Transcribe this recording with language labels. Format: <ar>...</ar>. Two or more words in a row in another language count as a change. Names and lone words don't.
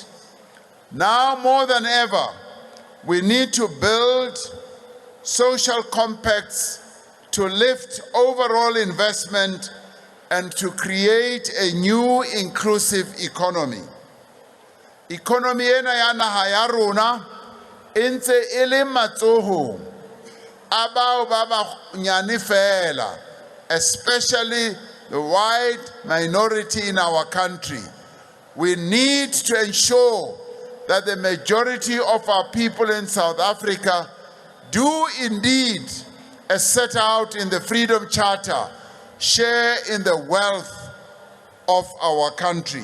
<en>Now more than ever, we need to build social compacts to lift overall investment and to create a new inclusive economy.</en> <st>Economy ena ya naha ya rona e ntse e le matsohong a bao ba banyane fela,</st> <en>especially the white minority in our country. We need to ensure that the majority of our people in South Africa do indeed, as set out in the Freedom Charter, share in the wealth of our country.</en>